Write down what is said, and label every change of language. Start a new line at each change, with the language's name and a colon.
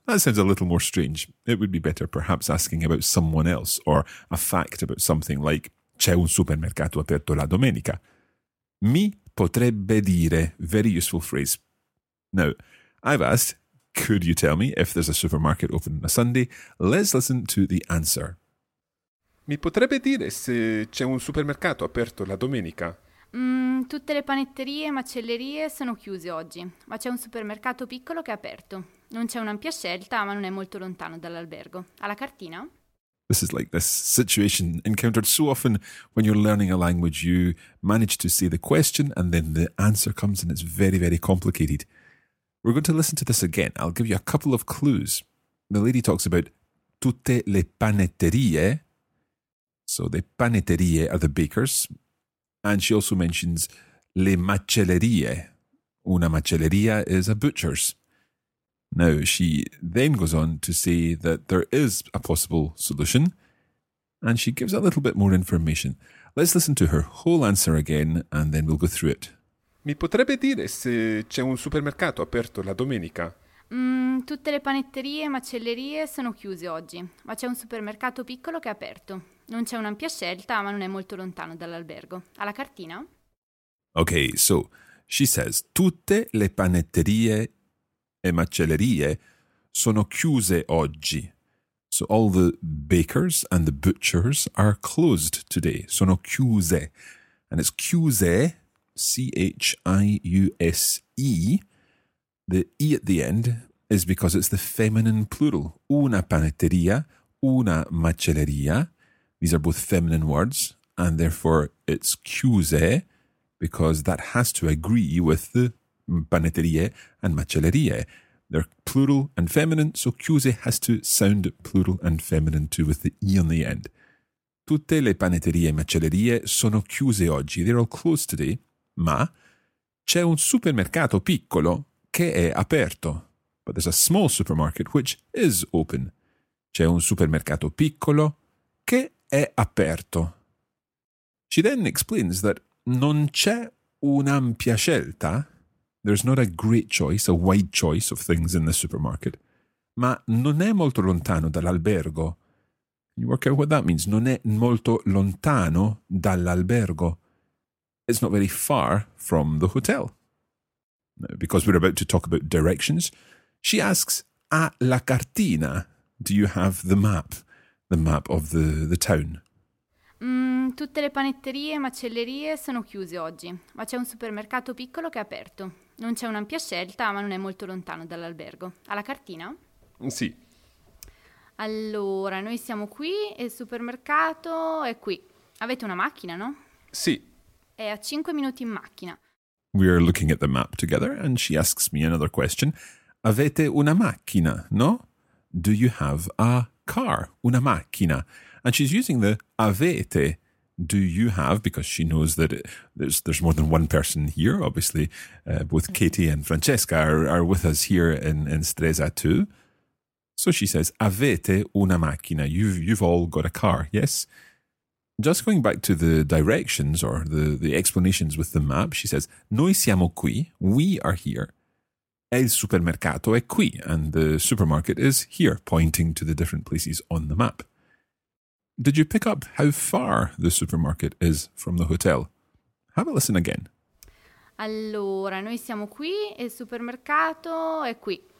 English: That sounds a little more strange. It would be better perhaps asking about someone else, or a fact about something like,
Italian: c'è un supermercato aperto la domenica. Mi potrebbe dire.
English: Very useful phrase. Now, I've asked, could you tell me if there's a supermarket open on a Sunday? Let's listen to the answer.
Italian: Mi potrebbe dire se c'è un supermercato aperto la domenica? Tutte le panetterie e macellerie sono chiuse oggi, ma c'è un supermercato piccolo che è aperto. Non c'è un'ampia scelta, ma non è molto lontano dall'albergo. Alla cartina?
English: This is like this situation encountered so often when you're learning a language. You manage to say the question and then the answer comes and it's very, very complicated. We're going to listen to this again. I'll give you a couple of clues. The lady talks about tutte le panetterie. So the panetterie are the bakers. And she also mentions le macellerie. Una macelleria is a butcher's. Now, she then goes on to say that there is a possible solution, and she gives a little bit more information. Let's listen to her whole answer again, and then we'll go through it.
Italian: Mi potrebbe dire se c'è un supermercato aperto la domenica? Tutte le panetterie e macellerie sono chiuse oggi, ma c'è un supermercato piccolo che è aperto. Non c'è un'ampia scelta, ma non è molto lontano dall'albergo. Alla cartina?
English: Okay, so she says,
Italian: tutte le panetterie e macellerie sono chiuse oggi,
English: So all the bakers and the butchers are closed today.
Italian: Sono chiuse.
English: And it's chiuse, C-H-I-U-S-E. The E at the end is because it's the feminine plural.
Italian: Una panetteria, una macelleria.
English: These are both feminine words. And therefore it's chiuse because that has to agree with the panetterie and macellerie. They're plural and feminine, so chiuse has to sound plural and feminine too, with the E on the end.
Italian: Tutte le panetterie e macellerie sono chiuse oggi.
English: They're all closed today.
Italian: Ma c'è un supermercato piccolo che è aperto.
English: But there's a small supermarket which is open.
Italian: C'è un supermercato piccolo che è aperto.
English: She then explains that
Italian: non c'è un'ampia scelta.
English: There's not a great choice, a wide choice of things in the supermarket.
Italian: Ma non è molto lontano dall'albergo.
English: Can you work out what that means?
Italian: Non è molto lontano dall'albergo.
English: It's not very far from the hotel. Because we're about to talk about directions, she asks,
Italian: a la cartina,
English: do you have the map of the town?
Italian: Tutte le panetterie e macellerie sono chiuse oggi, ma c'è un supermercato piccolo che è aperto. Non c'è un'ampia scelta, ma non è molto lontano dall'albergo. Alla cartina? Sì. Allora, noi siamo qui e il supermercato è qui. Avete una macchina, no? Sì. È a 5 minuti in macchina.
English: We are looking at the map together and she asks me another question.
Italian: Avete una macchina, no?
English: Do you have a car?
Italian: Una macchina.
English: And she's using the avete. Do you have, because she knows that there's more than one person here, obviously, both Katie and Francesca are with us here in Stresa too. So she says,
Italian: avete una macchina,
English: you've all got a car, yes? Just going back to the directions or the explanations with the map, she says,
Italian: noi siamo qui,
English: we are here,
Italian: il supermercato è qui,
English: and the supermarket is here, pointing to the different places on the map. Did you pick up how far the supermarket is from the hotel? Have a listen again.
Italian: Allora, noi siamo qui e il supermercato è qui.